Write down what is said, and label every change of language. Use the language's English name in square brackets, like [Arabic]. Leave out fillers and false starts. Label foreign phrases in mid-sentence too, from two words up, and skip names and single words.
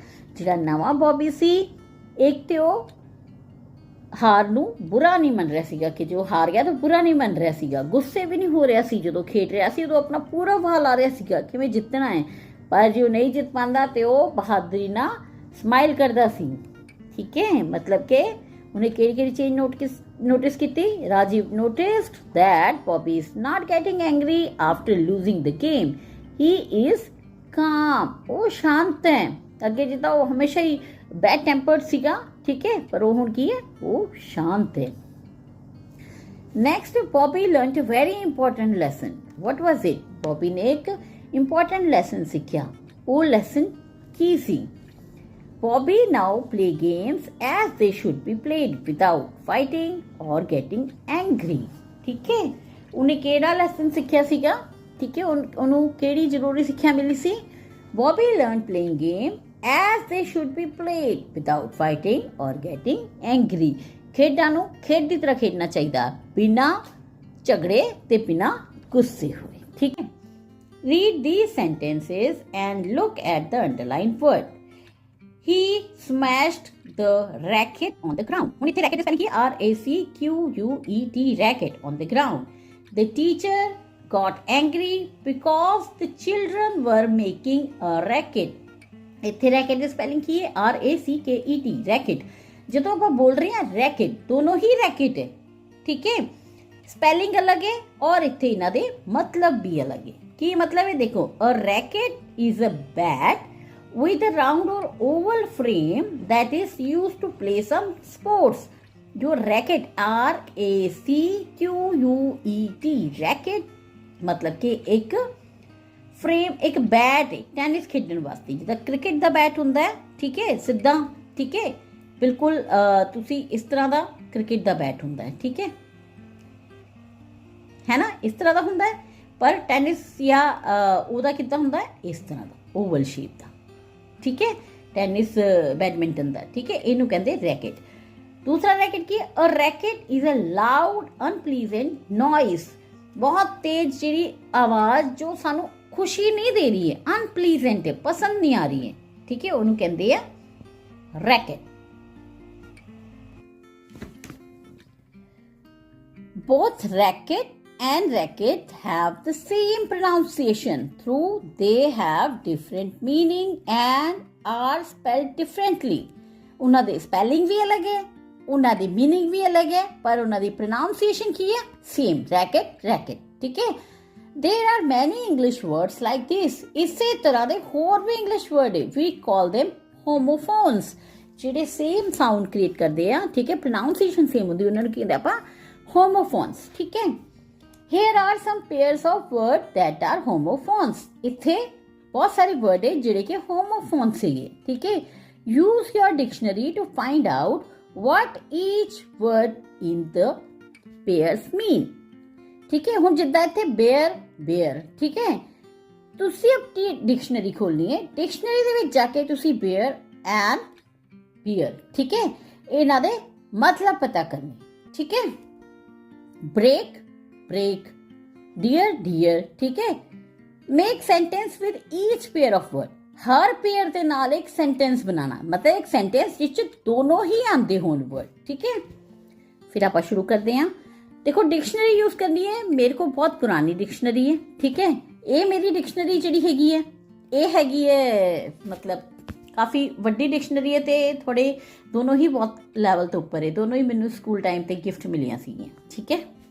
[Punjabi] ਜਿਹੜਾ ਨਵਾਂ ਬੌਬੀ ਸੀ, ਇੱਕ ਤੇ ਉਹ ਹਾਰ ਨੂੰ ਬੁਰਾ ਨਹੀਂ ਮੰਨ ਰਿਹਾ ਸੀਗਾ ਕਿ ਜੋ ਹਾਰ ਗਿਆ ਤਾਂ ਬੁਰਾ ਨਹੀਂ ਮੰਨ ਰਿਹਾ ਸੀਗਾ, ਗੁੱਸੇ ਵੀ ਨਹੀਂ ਹੋ ਰਿਹਾ ਸੀ ਜਦੋਂ ਖੇਡ ਰਿਹਾ ਸੀ, ਉਦੋਂ ਆਪਣਾ ਪੂਰਾ ਵਾਹ ਲਾ ਰਿਹਾ ਸੀਗਾ ਕਿਵੇਂ ਜਿੱਤਣਾ ਹੈ. ਪਰ ਜੇ ਉਹ ਨਹੀਂ ਜਿੱਤ ਪਾਉਂਦਾ ਤੇ ਉਹ ਬਹਾਦਰੀ ਨਾਲ ਸਮਾਈਲ ਕਰਦਾ ਸੀ. ਠੀਕ ਹੈ, ਮਤਲਬ ਕਿ ਉਹਨੇ ਕਿਹੜੀ ਕਿਹੜੀ ਚੀਜ਼ ਨੋਟਿਸ ਕੀਤੀ? [English] Rajiv noticed that Bobby is not getting angry after losing the game. He is calm. [Punjabi] ਉਹ ਸ਼ਾਂਤ ਹੈ. ਅੱਗੇ ਜਿੱਦਾਂ ਉਹ ਹਮੇਸ਼ਾ ਹੀ [English] bad tempered [Punjabi] ਸੀਗਾ, ਠੀਕ ਹੈ, ਪਰ ਉਹ ਹੁਣ ਕੀ ਹੈ? ਉਹ ਸ਼ਾਂਤ ਹੈ. [English] Next, Bobby learnt a very important lesson. What was it? [Punjabi] Bobby ਨੇ ਇੱਕ [English] important lesson [Punjabi] ਸਿੱਖਿਆ. ਉਹ lesson ਕੀ ਸੀ? [English] Bobby now play games as they should be played without fighting or getting angry. [Punjabi] ਠੀਕ ਹੈ, ਉਹਨੇ ਕਿਹੜਾ ਲੈਸਨ ਸਿੱਖਿਆ ਸੀਗਾ? ਠੀਕ ਹੈ, ਉਹਨੂੰ ਕਿਹੜੀ ਜ਼ਰੂਰੀ ਸਿੱਖਿਆ ਮਿਲੀ ਸੀ? [English] Bobby learned playing game as they should be played without fighting or getting angry. [Punjabi] ਖੇਡਾਂ ਨੂੰ ਖੇਡ ਦੀ ਤਰ੍ਹਾਂ ਖੇਡਣਾ ਚਾਹੀਦਾ, ਬਿਨਾਂ ਝਗੜੇ ਤੇ ਬਿਨਾਂ ਗੁੱਸੇ ਹੋਏ. ਠੀਕ ਹੈ. [English] Read these sentences and look at the underlined word. He smashed the racket on the ground. [Punjabi] ਹੁਣ ਇੱਥੇ [English] racket spelling [Punjabi] ਕੀ? [English] RACQUET, racket on the ground. The teacher got angry because the children were making a racket. [Punjabi] ਇੱਥੇ racket ਦੀ spelling ਕੀ ਹੈ? [English] RACKET, racket. [Punjabi] ਜਦੋਂ ਆਪਾਂ ਬੋਲ ਰਹੇ ਹਾਂ racket, ਦੋਨੋਂ ਹੀ racket ਹੈ. ਠੀਕ ਹੈ, spelling ਅਲੱਗ ਹੈ ਔਰ ਇੱਥੇ ਇਹਨਾਂ ਦੇ ਮਤਲਬ ਵੀ ਅਲੱਗ ਹੈ. ਕੀ ਮਤਲਬ ਹੈ? ਦੇਖੋ, [English] a racket is a bat with a round or oval frame that is used to play some sports. [Punjabi] जो [English] racket RACQUET, racket [Punjabi] ਮਤਲਬ ਕਿ ਇੱਕ ਫ੍ਰੇਮ, ਇੱਕ ਬੈਟ ਹੈ ਟੈਨਿਸ ਖੇਡਣ ਵਾਸਤੇ, ਜਿੱਦਾਂ ਕ੍ਰਿਕਟ ਦਾ ਬੈਟ ਹੁੰਦਾ ਹੈ. ਠੀਕ ਹੈ, ਸਿੱਧਾ. ਠੀਕ ਹੈ, ਬਿਲਕੁਲ ਤੁਸੀਂ ਇਸ ਤਰ੍ਹਾਂ ਦਾ ਕ੍ਰਿਕਟ ਦਾ ਬੈਟ ਹੁੰਦਾ ਹੈ. ਠੀਕ ਹੈ ਨਾ, ਇਸ ਤਰ੍ਹਾਂ ਦਾ ਹੁੰਦਾ ਹੈ. ਪਰ ਟੈਨਿਸ ਯਾ ਓਦਾ ਕਿੱਦਾਂ ਹੁੰਦਾ ਹੈ? ਇਸ ਤਰ੍ਹਾਂ ਦਾ ਓਵਲ ਸ਼ੇਪ ਦਾ. ਠੀਕ ਹੈ, ਟੈਨਿਸ ਬੈਡਮਿੰਟਨ ਦਾ. ਠੀਕ ਹੈ, ਇਨੂੰ ਕਹਿੰਦੇ ਰੈਕੇਟ. ਦੂਸਰਾ ਰੈਕੇਟ ਕੀ, [English] a racket is a loud unpleasant noise. [Punjabi] ਬਹੁਤ ਤੇਜ਼ ਜਿਹੀ ਆਵਾਜ਼ ਜੋ ਸਾਨੂੰ ਖੁਸ਼ੀ ਨਹੀਂ ਦੇ ਰਹੀ ਹੈ, ਅਨਪਲੀਜ਼ੈਂਟ ਹੈ, ਪਸੰਦ ਨਹੀਂ ਆ ਰਹੀ ਹੈ. [Hindi] ठीक है, उन्होंने कहते हैं रैकेट. [English] Both racket and racket have the same pronunciation through they have different meaning and are spelled differently. [Punjabi] ਉਹਨਾਂ ਦੇ spelling ਵੀ ਅਲੱਗ ਹੈ, ਉਹਨਾਂ ਦੀ meaning ਵੀ ਅਲੱਗ ਹੈ, ਪਰ ਉਹਨਾਂ ਦੀ pronunciation ਕੀ ਹੈ? [English] Same, racket, racket, [Punjabi] ਠੀਕ ਹੈ? [English] There are many English words like this. [Punjabi] ਇਸੇ ਤਰ੍ਹਾਂ ਦੇ ਹੋਰ ਵੀ English word ਹੈ. [English] We call them homophones. [Punjabi] ਜਿਹੜੇ [English] same sound create [Punjabi] ਕਰਦੇ ਆ, ਠੀਕ ਹੈ? Pronunciation same ਹੁੰਦੀ, ਉਹਨਾਂ ਨੂੰ ਕੀ ਕਹਿੰਦੇ ਆਪਾਂ? Homophones, ਠੀਕ ਹੈ? [English] Here are some pairs of words that are homophones. [Punjabi] ਇੱਥੇ ਬਹੁਤ ਸਾਰੇ word ਹੈ ਜਿਹੜੇ ਕਿ homophones ਸੀਗੇ, ਠੀਕ ਹੈ? [English] Use your dictionary to find out what each word in the pairs mean. [Punjabi] ਠੀਕ ਹੈ? ਹੁਣ ਜਿੱਦਾਂ ਇੱਥੇ bear, ਠੀਕ ਹੈ? ਤੁਸੀਂ ਆਪਣੀ ਡਿਕਸ਼ਨਰੀ ਖੋਲਣੀ ਹੈ, ਡਿਕਸ਼ਨਰੀ ਦੇ ਵਿੱਚ ਜਾ ਕੇ ਤੁਸੀਂ [English] bear and beer, [Punjabi] ਠੀਕ ਹੈ? ਇਹਨਾਂ ਦੇ ਮਤਲਬ ਪਤਾ ਕਰਨੇ, ਠੀਕ ਹੈ? [English] break, dear, [Punjabi] ਠੀਕ ਹੈ? [English] make sentence with each pair of word. [Punjabi] ਹਰ ਪੇਅਰ ਦੇ ਨਾਲ ਇੱਕ ਸੈਂਟੈਂਸ ਬਣਾਉਣਾ, ਮਤਲਬ ਇੱਕ ਸੈਂਟੈਂਸ ਜਿਸ 'ਚ ਦੋਨੋਂ ਹੀ ਆਉਂਦੇ ਹੋਣ ਵਰਡ, ਠੀਕ ਹੈ? ਫਿਰ ਆਪਾਂ ਸ਼ੁਰੂ ਕਰਦੇ ਹਾਂ। ਦੇਖੋ ਡਿਕਸ਼ਨਰੀ ਯੂਜ਼ ਕਰਨੀ ਹੈ, ਮੇਰੇ ਕੋਲ ਬਹੁਤ ਪੁਰਾਣੀ ਡਿਕਸ਼ਨਰੀ ਹੈ, ਠੀਕ ਹੈ? ਇਹ ਮੇਰੀ ਡਿਕਸ਼ਨਰੀ ਜਿਹੜੀ ਹੈਗੀ ਹੈ, ਇਹ ਹੈਗੀ ਹੈ ਮਤਲਬ ਕਾਫੀ ਵੱਡੀ ਡਿਕਸ਼ਨਰੀ ਹੈ ਅਤੇ ਥੋੜ੍ਹੇ ਦੋਨੋਂ ਹੀ ਬਹੁਤ ਲੈਵਲ ਤੋਂ ਉੱਪਰ ਹੈ, ਦੋਨੋਂ ਹੀ ਮੈਨੂੰ [English] school time [Punjabi] 'ਤੇ ਗਿਫਟ ਮਿਲੀਆਂ ਸੀਗੀਆਂ, ਠੀਕ ਹੈ?